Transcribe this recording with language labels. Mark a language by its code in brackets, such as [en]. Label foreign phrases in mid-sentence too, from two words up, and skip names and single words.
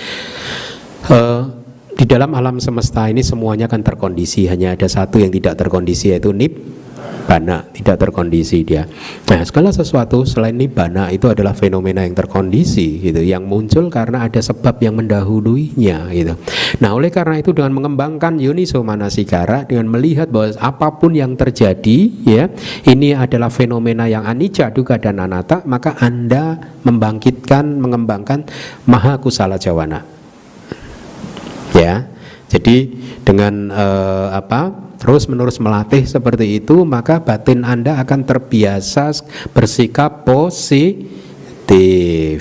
[id] Di dalam alam semesta ini semuanya kan terkondisi, hanya ada satu yang tidak terkondisi, yaitu nibbana, tidak terkondisi dia. Nah, segala sesuatu selain nibbana itu adalah fenomena yang terkondisi, gitu, yang muncul karena ada sebab yang mendahuluinya, gitu. Nah, oleh karena itu dengan mengembangkan [pi] yoniso manasikara, [id] dengan melihat bahwa apapun yang terjadi, ya, ini adalah fenomena yang [pi] anicca, dukkha [id] dan anatta, maka Anda mengembangkan [pi] maha kusala jawana. [id] Ya, jadi dengan terus menerus melatih seperti itu, maka batin Anda akan terbiasa bersikap positif.